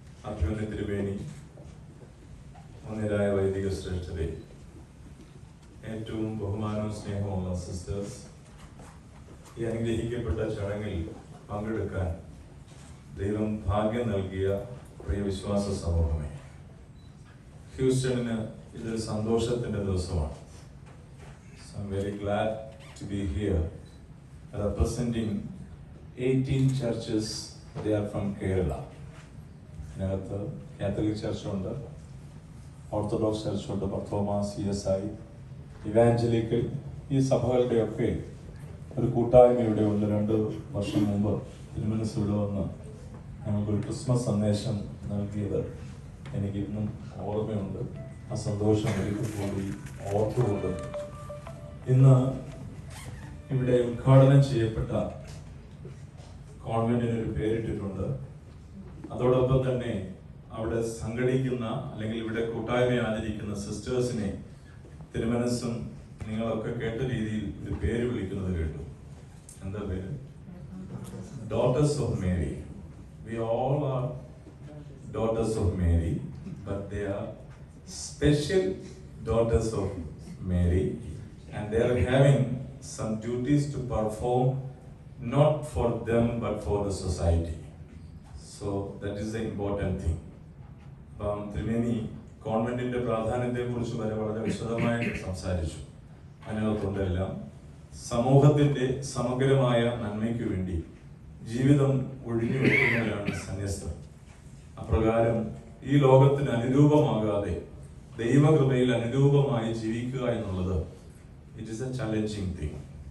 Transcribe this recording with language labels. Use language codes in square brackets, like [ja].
[ml] അഭിമന്യ തിരുമേനി, ഒന്നിരായ വൈദിക ശ്രേഷ്ഠരെ, ഏറ്റവും ബഹുമാനവും സ്നേഹമുള്ള സിസ്റ്റേഴ്സ്, ഈ അനുഗ്രഹിക്കപ്പെട്ട ചടങ്ങിൽ പങ്കെടുക്കാൻ ദൈവം ഭാഗ്യം നൽകിയ പ്രിയ വിശ്വാസ സമൂഹമേ, ഹ്യൂസ്റ്റണിന് ഇതൊരു സന്തോഷത്തിൻ്റെ ദിവസമാണ്. [en] So I'm very glad to be here representing 18 churches. They are from Kerala. [ml] ഇതിനകത്ത് കാത്തലിക് ചർച്ചുണ്ട്, ഓർത്തഡോക്സ് ചർച്ചുണ്ട്, പർത്തോമ, CSI, ഇവാഞ്ചലിക്കൽ, ഈ സഭകളുടെയൊക്കെ ഒരു കൂട്ടായ്മ ഇവിടെ ഉണ്ട്. 2 വർഷം മുമ്പ് തിരുമനസ് ഇവിടെ വന്ന് ഞങ്ങൾക്കൊരു ക്രിസ്മസ് സന്ദേശം നൽകിയത് എനിക്ക് ഇന്നും ഓർമ്മയുണ്ട്. ആ സന്തോഷം ഒരിക്കൽ കൂടി ഓർത്തുകൊണ്ട് ഇന്ന് ഇവിടെ ഉദ്ഘാടനം ചെയ്യപ്പെട്ട കോൺവെന്റിന് ഒരു പേരിട്ടിട്ടുണ്ട്. അതോടൊപ്പം തന്നെ അവിടെ സംഘടിക്കുന്ന അല്ലെങ്കിൽ ഇവിടെ കൂട്ടായ്മ ആചരിക്കുന്ന സിസ്റ്റേഴ്സിനെ തിരുമനസ്സും നിങ്ങളൊക്കെ കേട്ട രീതിയിൽ ഒരു പേര് വിളിക്കുന്നത് കേട്ടു. എന്താ പേര്? Daughters of Mary. [en] We all are daughters of Mary, but they are special daughters of Mary, and they are having some duties to perform, not for them but for the society. So that is the important thing. [ml] Triveni കോൺവെന്റിന്റെ പ്രാധാന്യത്തെ കുറിച്ച് വളരെ വിശദമായിട്ട് സംസാരിച്ചു. അതിനകത്തുണ്ടെല്ലാം സമൂഹത്തിന്റെ സമഗ്രമായ നന്മയ്ക്ക് വേണ്ടി ജീവിതം ഒഴിഞ്ഞു വെക്കുന്നവരാണ് സന്യസ്തർ. അപ്രകാരം ഈ ലോകത്തിന് അനുരൂപമാകാതെ ദൈവകൃപയിൽ അനുരൂപമായി ജീവിക്കുക എന്നുള്ളത് [en] It is a challenging thing.